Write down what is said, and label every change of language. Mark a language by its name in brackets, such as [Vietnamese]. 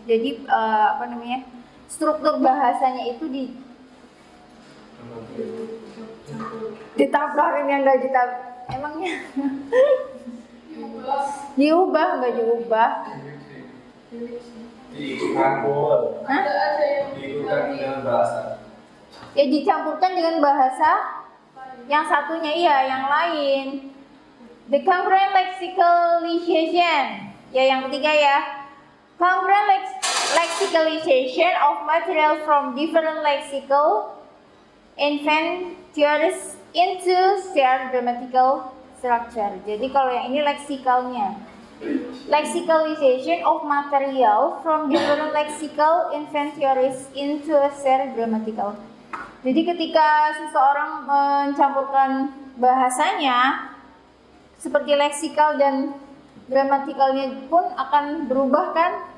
[Indonesian] Jadi struktur bahasanya itu ditabrakin yang enggak emangnya diubah nggak diubah? Ada yang Diikutkan dengan bahasa. Ya dicampurkan dengan bahasa yang satunya yang lain. [English] The concurrent lexicalization. [Indonesian] Ya yang ketiga ya. [English] Concurrent lexicalization of material from different lexical inventors into shared grammatical structure. [Indonesian] Jadi kalau yang ini lexikalnya. [English] Lexicalization of material from different lexical inventors into a shared grammatical. [Indonesian] Jadi ketika seseorang mencampurkan bahasanya, seperti leksikal dan gramatikalnya pun akan berubah kan?